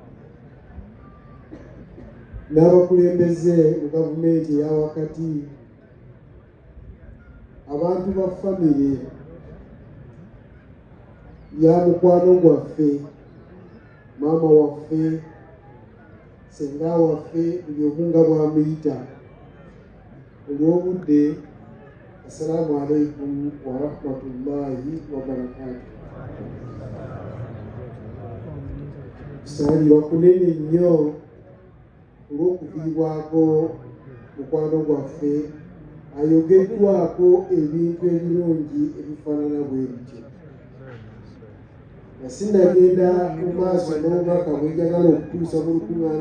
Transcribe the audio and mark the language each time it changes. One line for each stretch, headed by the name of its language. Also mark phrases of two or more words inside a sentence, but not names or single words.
Ganda: n'abakulembeze mu gavumenti eya wakati abantu ba famire ya mukwano gwaffe maama waffe senga waffe buli omu nga bwamuyita olw'obudde
Arabic: السلام عليكم ورحمة الله وبركاته.
Ganda: kusaalirwa kunene nnyo olw'okuviibwako mukwano gwaffe ayogeddwako ebintu ebirungi ebifaanana bwe bityo. nga sinnagenda mu maaso n'omwaka bwe njagala okutuusa mu lukuŋŋaana